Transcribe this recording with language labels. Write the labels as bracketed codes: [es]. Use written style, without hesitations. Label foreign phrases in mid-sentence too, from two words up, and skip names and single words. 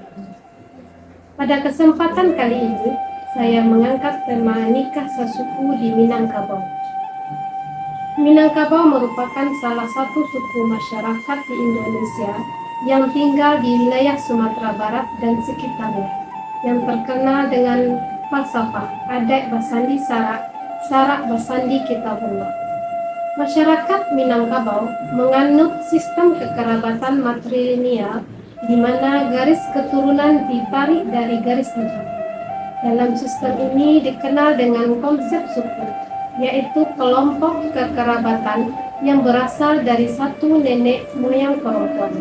[id] Pada kesempatan kali ini, saya mengangkat tema nikah sesuku di Minangkabau. Minangkabau merupakan salah satu suku masyarakat di Indonesia yang tinggal di wilayah Sumatera Barat dan sekitarnya, yang terkenal dengan falsafah [min] adat basandi sarak, sarak basandi kitabullah. [id] Masyarakat Minangkabau menganut sistem kekerabatan matrilineal di mana garis keturunan ditarik dari garis nikah. Dalam sistem ini dikenal dengan konsep suku, yaitu kelompok kekerabatan yang berasal dari satu nenek moyang perempuan.